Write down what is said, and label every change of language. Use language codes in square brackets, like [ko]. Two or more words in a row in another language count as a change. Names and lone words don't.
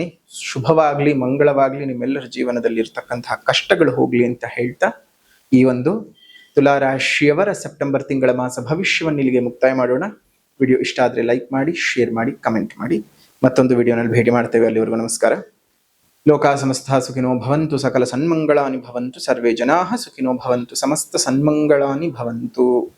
[kn] ಶುಭವಾಗ್ಲಿ, ಮಂಗಳವಾಗ್ಲಿ, ನಿಮ್ಮೆಲ್ಲರ ಜೀವನದಲ್ಲಿ ಇರ್ತಕ್ಕಂತಹ ಕಷ್ಟಗಳು ಹೋಗ್ಲಿ ಅಂತ ಹೇಳ್ತಾ ಈ ಒಂದು ತುಲಾ ರಾಶಿಯವರ ಸೆಪ್ಟೆಂಬರ್ ತಿಂಗಳ ಮಾಸ ಭವಿಷ್ಯವನ್ನು ಇಲ್ಲಿಗೆ ಮುಕ್ತಾಯ ಮಾಡೋಣ. ವಿಡಿಯೋ ಇಷ್ಟ ಆದ್ರೆ ಲೈಕ್ ಮಾಡಿ, ಶೇರ್ ಮಾಡಿ, ಕಮೆಂಟ್ ಮಾಡಿ. ಮತ್ತೊಂದು ವಿಡಿಯೋನಲ್ಲಿ ಭೇಟಿ ಮಾಡ್ತೇವೆ. ಅಲ್ಲಿವರೆಗೂ ನಮಸ್ಕಾರ. [sa] ಲೋಕಾ ಸಮಸ್ತ ಸುಖಿನೋ ಭವಂತು, ಸಕಲ ಸನ್ಮಂಗಳಾನಿ ಭವಂತು, ಸರ್ವೇ ಜನಾಃ ಸುಖಿನೋ ಭವಂತು, ಸಮಸ್ತ ಸನ್ಮಂಗಳಾನಿ ಭವಂತು.